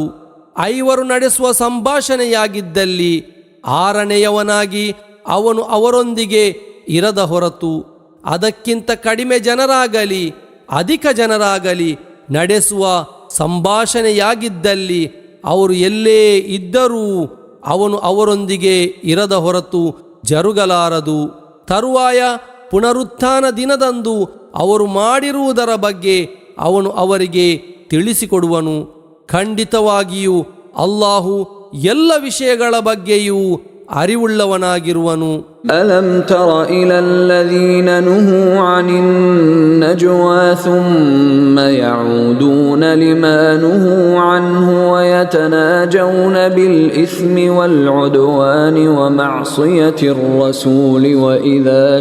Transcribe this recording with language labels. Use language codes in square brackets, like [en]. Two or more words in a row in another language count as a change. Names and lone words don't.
[kn] ಐವರು ನಡೆಸುವ ಸಂಭಾಷಣೆಯಾಗಿದ್ದಲ್ಲಿ ಆರನೆಯವನಾಗಿ ಅವನು ಅವರೊಂದಿಗೆ ಇರದ ಹೊರತು ಅದಕ್ಕಿಂತ ಕಡಿಮೆ ಜನರಾಗಲಿ ಅಧಿಕ ಜನರಾಗಲಿ ನಡೆಸುವ ಸಂಭಾಷಣೆಯಾಗಿದ್ದಲ್ಲಿ ಅವರು ಎಲ್ಲೇ ಇದ್ದರೂ ಅವನು ಅವರೊಂದಿಗೆ ಇರದ ಹೊರತು ಜರುಗಲಾರದು. ತರುವಾಯ ಪುನರುತ್ಥಾನ ದಿನದಂದು ಅವರು ಮಾಡಿರುವುದರ ಬಗ್ಗೆ ಅವನು ಅವರಿಗೆ ತಿಳಿಸಿಕೊಡುವನು. ಖಂಡಿತವಾಗಿಯೂ ಅಲ್ಲಾಹು ಎಲ್ಲ ವಿಷಯಗಳ ಬಗ್ಗೆಯೂ ಅರಿವುಳ್ಳವನಾಗಿರುವನು. [ar] ألم تر إلى الذين نهوا عن النجوى ثم يعودون لما نهوا عنه ويتناجون بالإثم والعدوان ومعصية الرسول وإذا